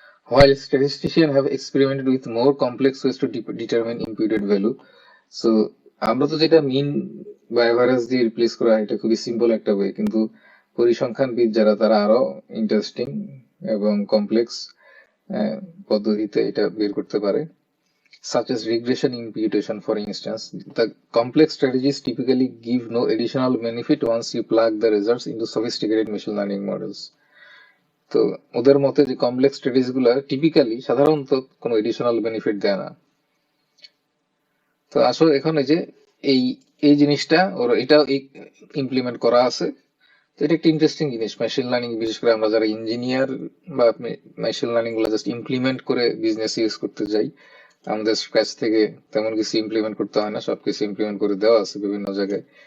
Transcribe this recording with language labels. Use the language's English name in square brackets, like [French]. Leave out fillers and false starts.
[English] While statisticians have experimented with more complex ways to determine imputed value, so [Bangla] আমরা তো যেটা মিন বা average দিয়ে রিপ্লেস করা, এটা খুবই সিম্পল একটা ওয়ে, কিন্তু পরিসংখ্যানবিদ যারা তারা আরো ইন্টারেস্টিং এবং কমপ্লেক্স পদ্ধতিতে এটা বের করতে পারে। [English] such as regression imputation, for instance. The complex strategies typically give no additional benefit once you plug the results into sophisticated machine learning models. [Bangla] তো ওদের মতে যে কমপ্লেক্স স্ট্র্যাটেজি গুলো টিপিক্যালি সাধারণত কোনো এডিশনাল বেনিফিট দেয় না। তো আসলে এখানে যে এই এই জিনিসটা ওর এটা ইমপ্লিমেন্ট করা আছে। তো এটা একটা ইন্টারেস্টিং জিনিস। মেশিন লার্নিং, বিশেষ করে আমরা যারা ইঞ্জিনিয়ার বা মেশিন লার্নিং গুলো জাস্ট ইমপ্লিমেন্ট করে বিজনেস ইউজ করতে যাই, আমাদের স্ক্র্যাচ থেকে তেমন কিছু ইমপ্লিমেন্ট করতে হয় না, সবকিছু ইমপ্লিমেন্ট করে দেওয়া আছে বিভিন্ন জায়গায়।